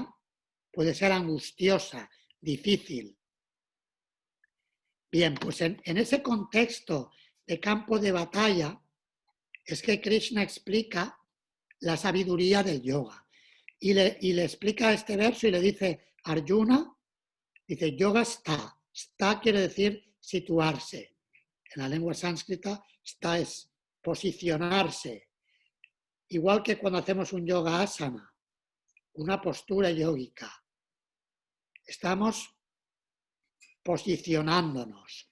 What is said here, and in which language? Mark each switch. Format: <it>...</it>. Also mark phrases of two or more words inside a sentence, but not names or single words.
<es>Puede ser angustiosa, difícil. Bien, pues en ese contexto de campo de batalla es que Krishna explica la sabiduría del yoga. Y le explica este verso y le dice, Arjuna, dice,</es> <sa>yoga stha.</sa> <es>Stha quiere decir situarse. En la lengua sánscrita, stha es posicionarse. Igual que cuando hacemos un</es> <sa>yoga asana,</sa> <es>una postura yógica. Estamos posicionándonos.</es>